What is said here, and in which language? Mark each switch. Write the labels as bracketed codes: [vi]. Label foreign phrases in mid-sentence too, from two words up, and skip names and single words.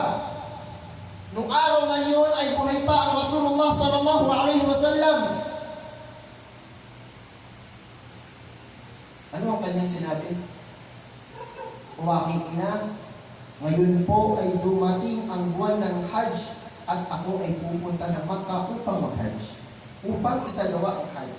[tl] Nung araw na yun ay buhay pa ang Rasulullah [ar] sallallahu alaihi wasallam. [tl] Ano ang kanyang sinabi? O aking ina, ngayon po ay dumating ang buwan ng Hajj at ako ay pupunta ng Makkah upang mag-Hajj, upang isagawa ang Hajj.